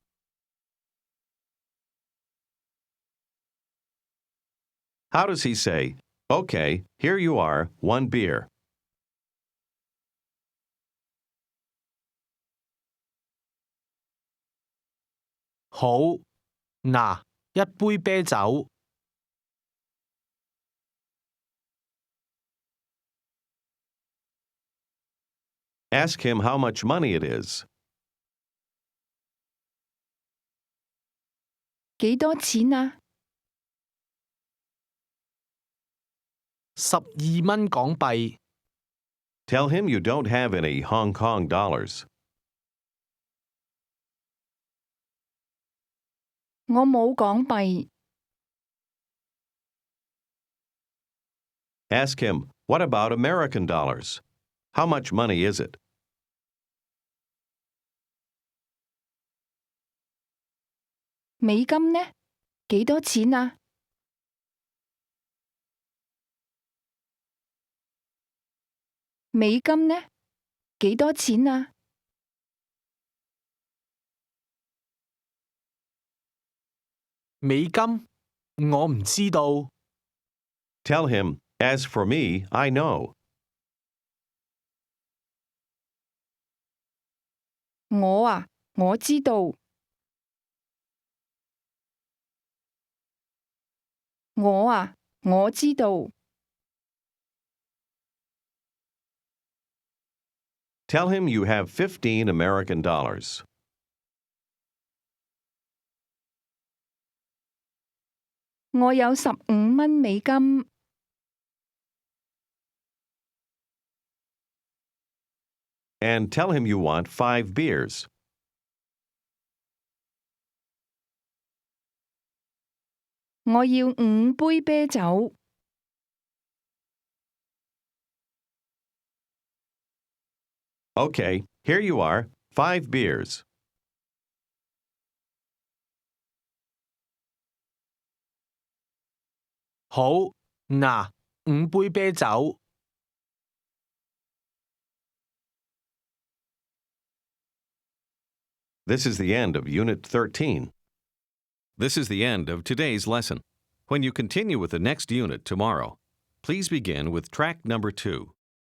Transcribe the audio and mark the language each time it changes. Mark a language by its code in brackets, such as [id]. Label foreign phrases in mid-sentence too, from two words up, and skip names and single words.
[en] How does he say, Okay, here you are, 1 beer? [yue] 好，嗱，一杯啤酒。 [en] Ask him how much money it is. [yue] 幾多錢啊？ 12蚊港幣。 [en] Tell him you don't have any Hong Kong dollars. [yue] 我冇港幣。 [en] Ask him, What about American dollars? How much money is it? [yue] 美金呢？幾多錢啊？美金呢？幾多錢啊？美金？我唔知道。 [en] Tell him, As for me, I know. [yue] 我啊，我知道。我啊，我知道。 [en] Tell him you have 15 American dollars. [yue] 我有15蚊美金。 [en] And tell him you want 5 beers. [yue] 我要5杯啤酒。 [en] Okay, here you are, 5 beers. 好，嗱，5杯啤酒。 This is the end of Unit 13. This is the end of today's lesson. When you continue with the next unit tomorrow, please begin with track number 2.